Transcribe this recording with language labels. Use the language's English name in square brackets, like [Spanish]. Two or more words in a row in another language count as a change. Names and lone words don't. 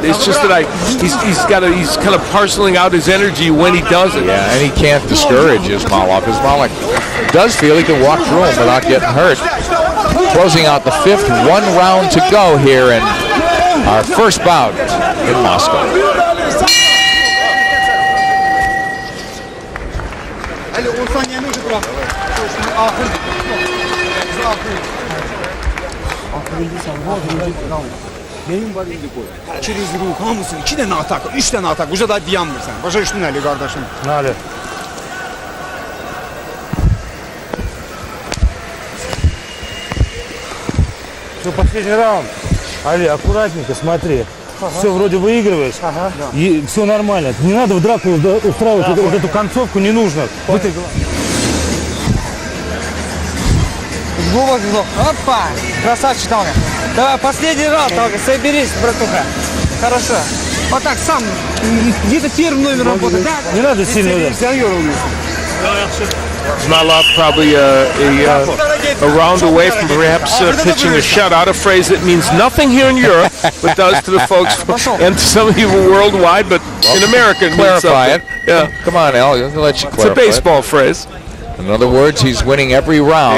[English] It's just that he's kind of parceling out his energy when he does it. Yeah, and he can't discourage Ismailov. Ismailov does feel he can walk through him without getting hurt. Closing out the fifth, one round to go here in our first bout in Moscow. [Russian] Через руku [Azerbaijani] hamısını 2 dənə atak, 3 dənə atak, uca da dayanmırsan. Başa düşdün Əli qardaşım? Nəli? [Russian] Все, последний раунд. Али, аккуратненько, смотри. Все, вроде выигрываешь. Ага. И все нормально. Не надо в драку устраивать вот эту концовку, не нужно. Глубокий вдох. Опа! Красавчик, Талгат. Давай, последний раунд, Талгат. Соберись, братуха. Хорошо. Вот так, сам. Где-то первый номер работает. Да, Не надо сильно удар. [English] Ismayilov probably a round away from perhaps pitching a shutout, a phrase that means nothing here in Europe, but does to the folks and to some people worldwide, but in America it means Clarify something. it. Yeah, Come on, Al. I'll let you it's clarify a baseball phrase. it. In other words, he's winning every round.